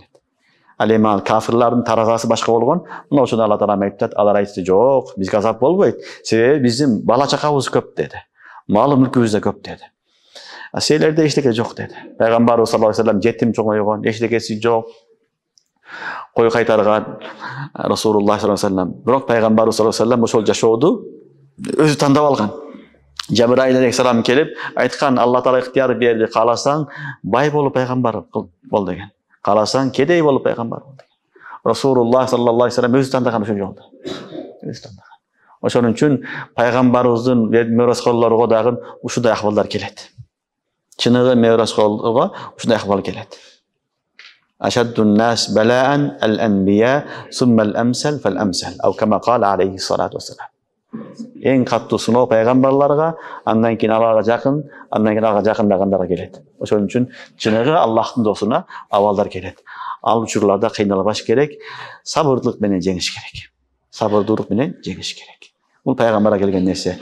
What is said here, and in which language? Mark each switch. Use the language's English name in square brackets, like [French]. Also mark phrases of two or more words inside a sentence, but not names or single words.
[Kyrgyz] Ал эми кафирлардын таразасы башка болгон. Мына ошону Алла Таала айтат, алар айтты: "Жок, бизге азап болбойт. Себеби биздин бала чакабыз көп" деди. Малы мүлкүбүз да көп деди. Силерде эчтеке жок деди. Пайгамбарыбыз [Arabic] صلى الله عليه وسلم [Kyrgyz] жетим чоңойгон, эчтекеси жок. Кой кайтарган Расулуллах [Arabic] صلى الله عليه وسلم. [Kyrgyz] Бирок пайгамбарыбыз [Arabic] صلى الله عليه وسلم [Kyrgyz] ошол жашооду өзү тандап алган. Жабраил алейхиссалам келип айткан: "Алла Таала ыктыяр берди, кааласаң бай болуп пайгамбар бол" деген. Кааласаң кедей болуп пайгамбар бол деген. Расулуллах [Arabic] صلى الله عليه وسلم [Kyrgyz] өзү тандаган ошол жолду. Өзү тандаган. Ошон үчүн пайгамбарыбыздын мираскорлорго дагы ушундай акыбалдар келет. Чыныгы мираскорлорго ушундай акыбал келет. [Arabic] أشد الناس بلاء الأنبياء ثم الأمثل فالأمثل. أو كما قال عليه الصلاة والسلام. [Kyrgyz] Эң каттуу сыноо пайгамбарларга, андан кийин аларга жакын, андан кийин аларга жакындагандарга келет. Ошон үчүн чыныгы Аллахтын досуна абалдар келет. Ал учурларда кыйналбаш керек, сабырдылык менен жеңиш керек. Сабырдуулук менен жеңиш керек. Бул пайгамбарга келген нерсе.